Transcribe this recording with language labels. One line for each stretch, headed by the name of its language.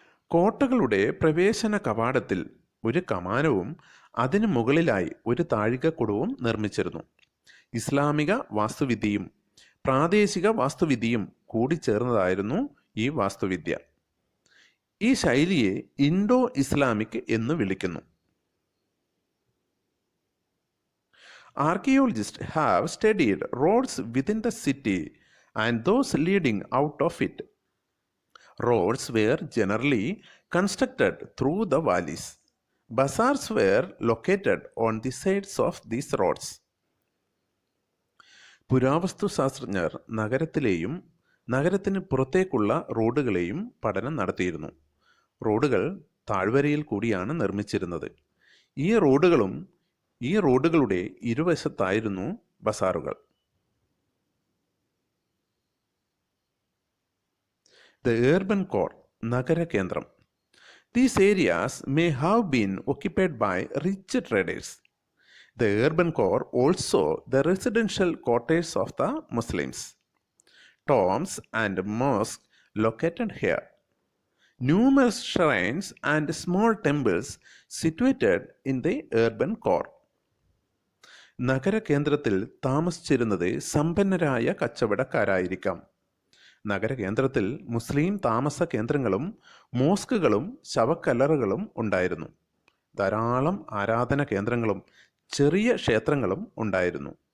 Malayalam: കോട്ടകളുടെ പ്രവേശന കവാടത്തിൽ ഒരു കമാനവും അതിനു മുകളിലായി ഒരു താഴികക്കുടവും നിർമ്മിച്ചിരുന്നു. ഇസ്ലാമിക വാസ്തുവിദ്യയും പ്രാദേശിക വാസ്തുവിദ്യയും കൂടിച്ചേർന്നതായിരുന്നു ഈ വാസ്തുവിദ്യ. ഈ ശൈലിയെ ഇൻഡോ ഇസ്ലാമിക് എന്ന് വിളിക്കുന്നു.
English: Archaeologists have studied roads within the city and those leading out of it. Roads were generally constructed through the valleys. Bazaars were located on the sides of these roads.
Malayalam: പുരാവസ്തു ശാസ്ത്രജ്ഞർ നഗരത്തിലെയും നഗരത്തിന് പുറത്തേക്കുള്ള റോഡുകളെയും പഠനം നടത്തിയിരുന്നു. റോഡുകൾ താഴ്വരയിൽ കൂടിയാണ് നിർമ്മിച്ചിരുന്നത്. ഈ റോഡുകളുടെ ഇരുവശത്തായിരുന്നു ബസാറുകൾ.
English: The urban core,
Malayalam: നഗര കേന്ദ്രം.
English: These areas may have been occupied by rich traders. The urban core also the residential quarters of the Muslims. Tombs and mosques located here. Numerous shrines and small temples situated in the urban core.
Malayalam: നഗര കേന്ദ്രത്തിൽ താമസിച്ചിരുന്നത് സമ്പന്നരായ കച്ചവടക്കാരായിരിക്കാം. നഗരകേന്ദ്രത്തിൽ മുസ്ലിം താമസ കേന്ദ്രങ്ങളും മോസ്കുകളും ശവക്കല്ലറുകളും ഉണ്ടായിരുന്നു. ധാരാളം ആരാധന കേന്ദ്രങ്ങളും ചെറിയ ക്ഷേത്രങ്ങളും ഉണ്ടായിരുന്നു.